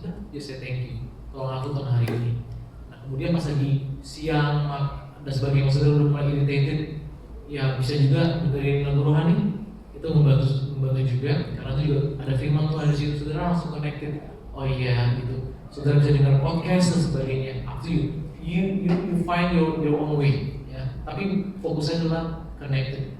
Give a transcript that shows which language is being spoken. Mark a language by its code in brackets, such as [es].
[id] Udah, ya saya [en] thank you. [id] Tolong aku Tuhan hari ini. Kemudian pas lagi siang dan sebagainya saudara udah mulai irritated, ya bisa juga dengerin lagu rohani, itu membantu juga karena itu juga ada firman Tuhan di situ, saudara langsung connected. Oh iya gitu, saudara bisa dengar podcast dan sebagainya. [en] Up to you, you find your own way, [id] ya. Tapi fokusnya adalah connected.